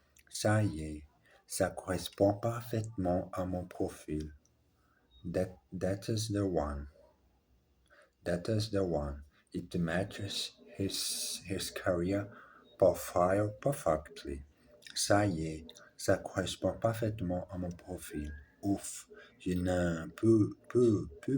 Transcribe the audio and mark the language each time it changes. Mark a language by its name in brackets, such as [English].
[French] Ça y est, ça correspond parfaitement à mon profil. [English] That is the one. That is the one. It matches his career profile perfectly. [French] Ça y est, ça correspond parfaitement à mon profil. Ouf, je n'en peux plus.